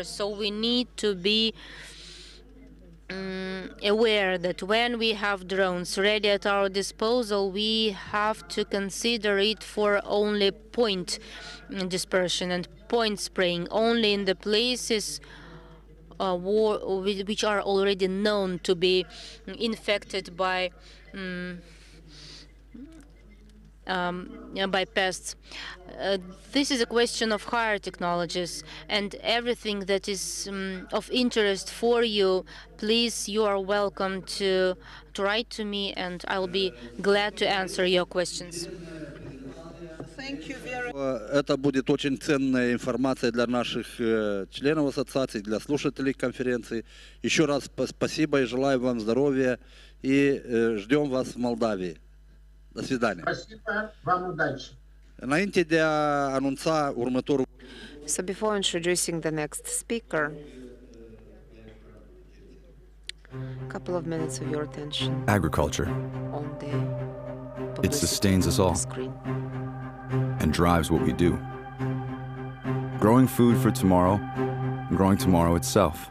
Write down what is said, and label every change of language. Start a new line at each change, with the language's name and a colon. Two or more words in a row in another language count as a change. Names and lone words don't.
English: So we need to be aware that when we have drones ready at our disposal, we have to consider it for only point dispersion and point spraying, only in the places which are already known to be infected by pests. This is a question of higher technologies, and everything that is of interest for you, please, you are welcome to write to me, and I will be glad to answer your questions.
Russian: Это будет очень ценная информация для наших членов ассоциации, для слушателей конференции. Еще раз спасибо и желаю вам здоровья, и ждем вас в Молдавии. До свидания. Спасибо, вам удачи.
Romanian: Înainte de a anunța următorul.
English: So before introducing the next speaker, a couple of minutes of your attention. Agriculture. On the it sustains us all screen. And drives what we do. Growing food for tomorrow, and growing tomorrow itself.